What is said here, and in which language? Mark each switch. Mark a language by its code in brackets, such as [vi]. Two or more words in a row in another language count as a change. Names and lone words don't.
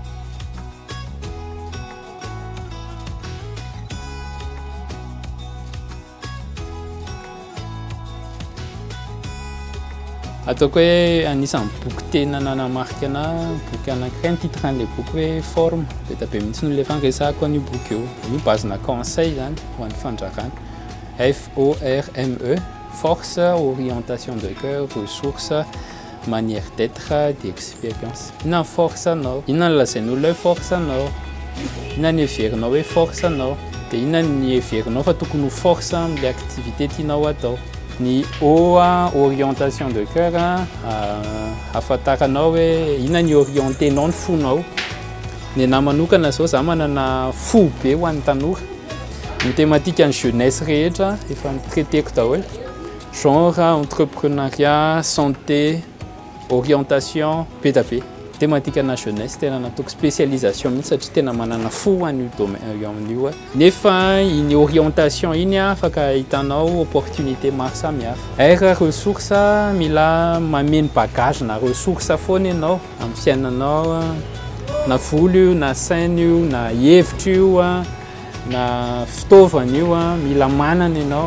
[mg] Ataoko hoe anisan'ny boky tena nanamarika anahy boky anankiray ny titre an'ilay boky hoe forme dia tabe mihitsy no lefa resahako an'io boky io. Io bazina conseil zany ho an'ny fandrarana. [fr] FORME force, orientation de cœur, ressources, manière d'être, d'expérience. [mg] Inona ny force anao? Inona ny lazain'olona hoe force anao? Inona ny heverinao hoe force anao? Dia inona ny heverinao fa tokony ho force amin'ilay activité tianao atao? Ny [fr] orientation de cœur [mg] ahafantaranao hoe inona ny orientenao ny fonao. Ny anahy manokana zao za manana fo be ho an'ny tanora. Ny thématique ny jeunesse rehetra efa traiteko daholo. [fr] Genre, entrepreneuriat, santé, orientation, [mg] be da be. Thématique na jeunesse tena nataoko spécialisation mihitsy satria tena manana fo an'io domaine amin'io. Nefa iny orientation iny afaka hitanao opportunité maro samihafa. R ressource mila mameno bagage na ressource foana ianao amin'ny fiainanao na volo io na saina io na hevitra io na fitaovana io mila manana ianao.